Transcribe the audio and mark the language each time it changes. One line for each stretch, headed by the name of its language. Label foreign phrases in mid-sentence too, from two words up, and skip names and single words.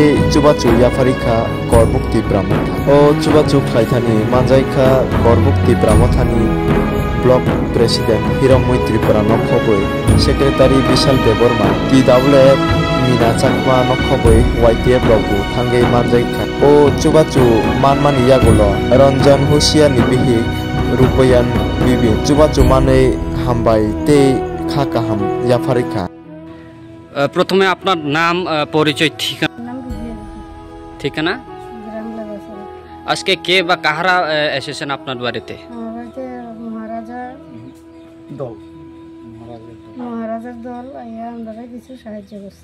Kok Borok: chubachu yafarika korbukti pramotha o chubachu khlaithani manjaika korbukti pramothani block president Hiramoi Tripura nokhoboi secretary Bishal Deborma TWF Mina Chakma nokhoboi YTF rogu thangi manjaika o chubachu manmani yagulo Ranjan Hoshia nibihi Rupayan bibi chubachu mane hambai te খাকাহাম ইয়াফারিকা
Bangla: প্রথমে আপনার নাম পরিচয় ঠিকানা আজকে কে বা কাহারা এসেছেন আপনার বাড়িতে মহারাজার দল আমরা কিছু সাহায্য করছে